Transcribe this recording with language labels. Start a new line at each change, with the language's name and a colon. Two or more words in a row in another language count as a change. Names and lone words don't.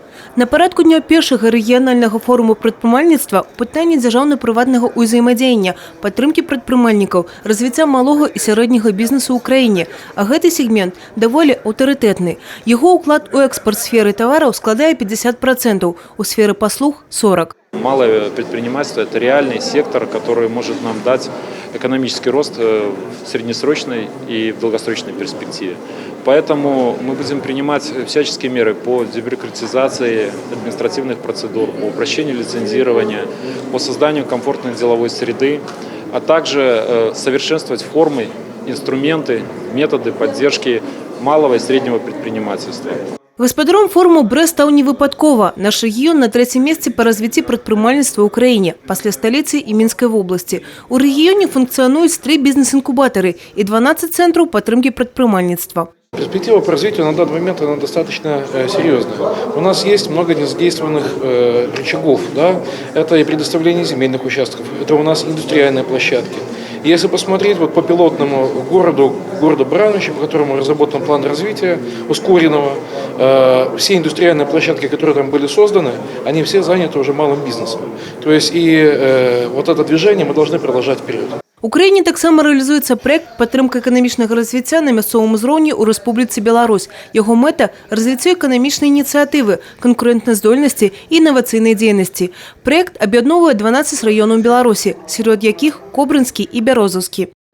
Belarusian: На парадку дня першага рэгіянальнага форуму прадпрымальніцтва пытанне дзяржаўна-прыватнага ўзаемадзеяння, падтрымкі прадпрымальнікаў, развіцця малога і сярэдняга бізнесу ў краіне. А гэты сегмент даволі аўтарытэтны. Яго ўклад у экспорт сферы тавараў складае 50%, у сферы паслуг – 40%.
Russian: Малое предпринимательство – это реальный сектор, который может нам дать экономический рост в среднесрочной и в долгосрочной перспективе. Поэтому мы будем принимать всяческие меры по дебюрократизации административных процедур, по упрощению лицензирования, по созданию комфортной деловой среды, а также совершенствовать формы, инструменты, методы поддержки малого и среднего предпринимательства.
Belarusian: Гаспадаром форуму Брэст стаў не выпадкова. Наш рэгіён на 3-м месцы па развіцці прадпрымальніцтва ў краіне, пасля сталіцы і Мінскай вобласці. У рэгіёне функцыянуюць 3 бізнес-інкубатары і 12 цэнтраў падтрымкі прадпрымальніцтва.
Russian: Перспектива по развитию на данный момент она достаточно серьезная. У нас есть много незадействованных рычагов. Да? Это и предоставление земельных участков, это у нас индустриальные площадки. И если посмотреть вот по пилотному городу Барановича, по которому разработан план развития ускоренного, все индустриальные площадки, которые там были созданы, они все заняты уже малым бизнесом. То есть и вот это движение мы должны продолжать вперед.
Belarusian: У краіне таксама рэалізуецца праект падтрымка эканамічнага развіцця на мясцовым узроўні ў Рэспубліцы Беларусь. Яго мэта – развіццё эканамічнай ініцыятывы, канкурэнтназдольнасці і інавацыйнай дзейнасці. Праект аб'ядноўвае 12 раёнаў Беларусі, сярод якіх Кобрынскі і Бярозаўскі.